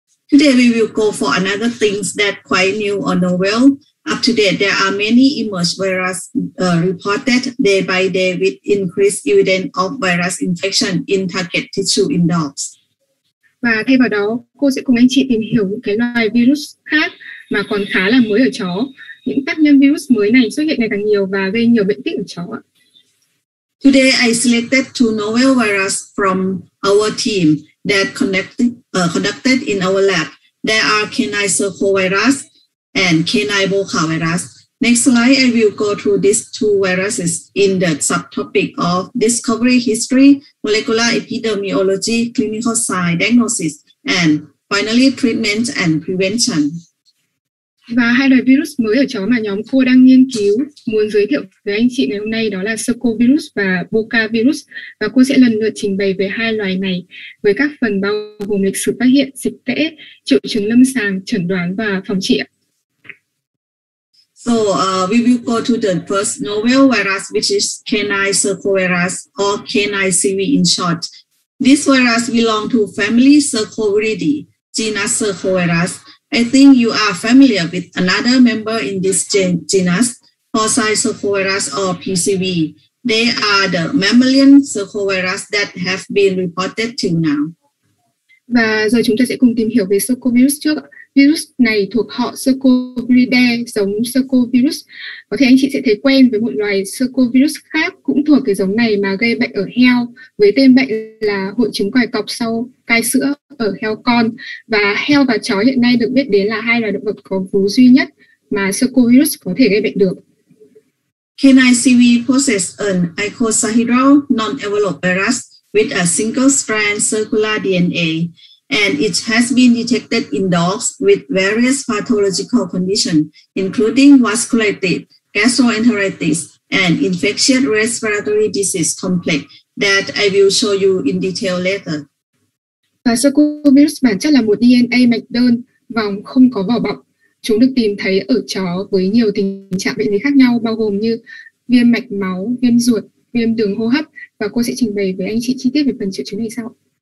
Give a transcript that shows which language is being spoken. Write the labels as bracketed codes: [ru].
[en] Today we will go for another things that quite new or novel. Up to date, there are many emerged virus reported day by day with increased evidence of virus infection in target tissue in dogs. [vi] Và thay vào đó, cô sẽ cùng anh chị tìm hiểu những cái loài virus khác mà còn khá là mới ở chó. Những tác nhân virus mới này xuất hiện ngày càng nhiều và gây nhiều bệnh tích ở chó. [en] Today, I selected 2 novel virus from our team that conducted in our lab. There are canine circovirus and canine Boca virus. Next slide, I will go through these 2 viruses in the subtopic of discovery history, molecular epidemiology, clinical science, diagnosis, and finally treatment and prevention. [vi] Và 2 loài virus mới ở chó mà nhóm cô đang nghiên cứu muốn giới thiệu với anh chị ngày hôm nay đó là circovirus và Boca virus. Và cô sẽ lần lượt trình bày về 2 loài này với các phần bao gồm lịch sử phát hiện, dịch tễ, triệu chứng lâm sàng, chẩn đoán và phòng trị. [en] So we will go to the first novel virus, which is canine circovirus or canine CV in short. This virus belongs to family Circoviridae, genus Circovirus. I think you are familiar with another member in this genus, porcine circovirus or PCV. They are the mammalian circovirus that have been reported till now. [vi] Và giờ chúng ta sẽ cùng tìm hiểu về circovirus trước. Virus này thuộc họ Circoviridae, giống circovirus. Có thể anh chị sẽ thấy quen với một loài circovirus khác cũng thuộc cái giống này mà gây bệnh ở heo, với tên bệnh là hội chứng còi cọc sau cai sữa ở heo con. Và heo và chó hiện nay được biết đến là 2 loài động vật có vú duy nhất mà circovirus có thể gây bệnh được. [en] Canine CV possess an icosahedral non-enveloped virus with a single strand circular DNA, and it has been detected in dogs with various pathological conditions, including vasculitis, gastroenteritis, and infectious respiratory disease complex that I will show you in detail later. [vi] Và Circovirus bản chất là một DNA mạch đơn, vòng không có vỏ bọc. Chúng được tìm thấy ở chó với nhiều tình trạng bệnh lý khác nhau, bao gồm như viêm mạch máu, viêm ruột, viêm đường hô hấp, và cô sẽ trình bày với anh chị chi tiết về phần triệu chứng này sau.